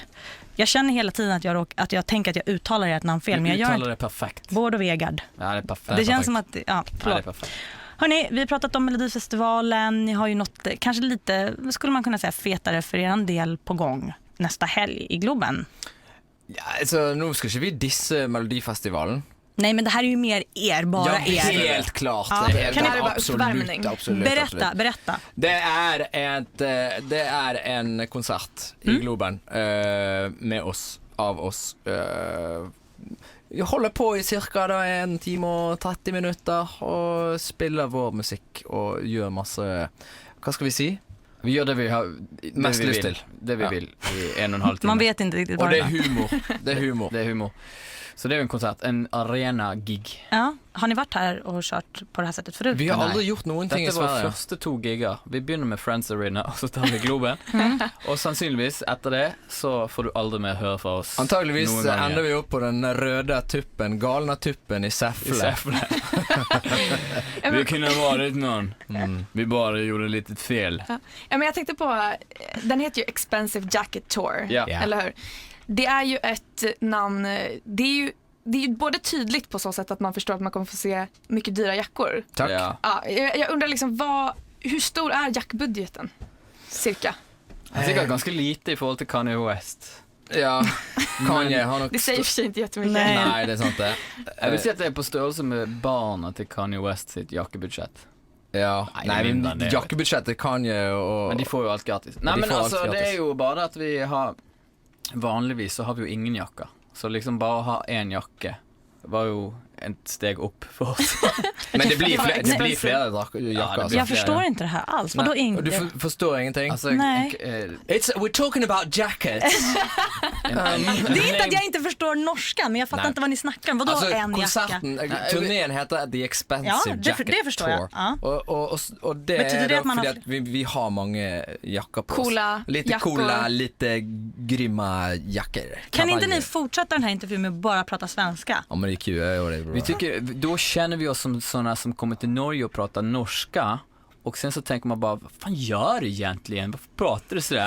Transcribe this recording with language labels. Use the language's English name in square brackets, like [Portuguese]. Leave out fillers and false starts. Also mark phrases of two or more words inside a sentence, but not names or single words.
[Swedish] Jag känner hela tiden att jag tänker att jag uttalar ert namn fel, men jag gör det perfekt. Bård och Vegard. Ja, det är perfekt. Det känns som att det är perfekt. Hörrni, vi har pratat om Melodifestivalen. Ni har ju något kanske lite, skulle man kunna säga, fetare för er del på gång nästa helg i Globen. [Norwegian] Ja, altså, nå skal ikke vi disse Melodifestivalen. [Swedish] Nej, men det här är ju mer er, bara [Norwegian] Ja, [Swedish] er. [Norwegian] helt klart. [Swedish] Ja. Det är Kan ni- absolut. Berätta. Det är en konsert i Globen med oss, av oss. [Norwegian] Vi håller på i cirka 1 time og 30 minutter og spiller vår musikk og gjør masse, hva skal vi si? Vi gjør det vi har Mest lyst til. [Swedish] Det vi vill i 1,5 timme. Man vet inte riktigt [Norwegian] Og [Swedish] vad [Norwegian] det [Swedish] det [Norwegian] er [Swedish] är. [Norwegian] humor. Det er humor. [Swedish] Det är humor. Så det är en konsert, en arena-gig. Ja. Har ni varit här och kört på det här sättet förut? [Norwegian] Vi har Nei. aldri gjort noen ting i Dette var Sverige. første 2 gigger. Vi begynner med Friends Arena, og så tar vi Globen. Og sannsynligvis etter det så får du aldri mer høre fra oss. Antageligvis noen ganger. ender vi opp på den røde tuppen, [Swedish] galna tuppen i Säffle. I Säffle. Vi kunne varit någon. Vi bara gjorde lite fel. Ja, men jag tänkte på, den heter ju [English] Expensive Jacket Tour, [Swedish] Ja. eller hur? Det är ju ett namn, det är ju både tydligt på så sätt att man förstår att man kommer få se mycket dyra jackor. [Norwegian] Takk. [Swedish] Ja. Ja, jag undrar liksom, hur stor är jackbudgeten? Cirka. [Norwegian] Sikkert ganske lite i forhold til Kanye West. Ja, Kanye har nok [Swedish] Det säger i och för sig inte jättemycket. Nej. [Norwegian] Nei, det er sant det. Jeg vil si at det er på størrelse med barna til Kanye West sitt jakkebudsjett. Ja. Nei, Nei, mindre men enn det. jakkebudsjettet Kanye og Men de får jo alt gratis. Nei, de men får alt altså, det gratis. er jo bare at vi har vanligvis så har vi jo ingen jakker. Så liksom bare å ha én jakke var jo et steg opp for oss. Men det blir Ja, flere expensive. jakker. Ja, det blir- Altså. [Swedish] Jag förstår inte det här alls. Vadå [Norwegian] Og du [Swedish] inte? [Norwegian] forstår ingenting? Altså, [Swedish] Nej. [English] We're talking about jackets. [Swedish] Det är inte att jag inte förstår norska, men jag fattar Nej. inte vad ni snackar om. Vadå [Norwegian] Altså, [Swedish] en jacka? [Norwegian] konserten, turnén heter [English] The Expensive [Swedish] Ja, [Norwegian] Jacket [Swedish] det förstår jag. [Norwegian] Tour. [Swedish] Ja. [Norwegian] Og det [Swedish] Betyder [Norwegian] er [Swedish] det [Norwegian] da [Swedish] at man [Norwegian] fordi [Swedish] har- [Norwegian] at vi har mange jakker på [Swedish] Coola [Norwegian] oss. Lite [Swedish] jackor. [Norwegian] coola, lite grymma jakker. [Swedish] Kan inte Kavajer. ni fortsätta den här intervjun med att bara prata svenska? Ja, men det är kul. Ja, det är bra. Vi tycker, då känner vi oss som sådana som kommer till Norge och pratar norska. Och sen så tänker man bara, vad fan gör du egentligen? Varför pratar du sådär?